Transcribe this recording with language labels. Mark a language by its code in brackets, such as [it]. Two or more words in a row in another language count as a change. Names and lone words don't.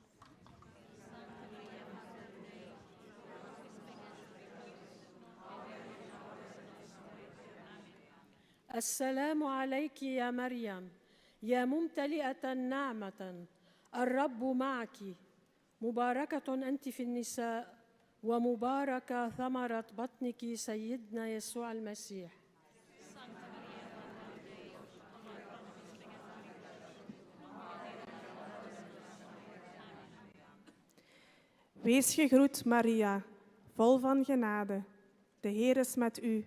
[ar] السلام عليك يا مريم يا ممتلئة نعمة الرب معك مباركة أنت في النساء ومباركة ثمرة بطنك سيدنا يسوع المسيح. [nl] Wees gegroet, Maria, vol van genade. De Heer is met u.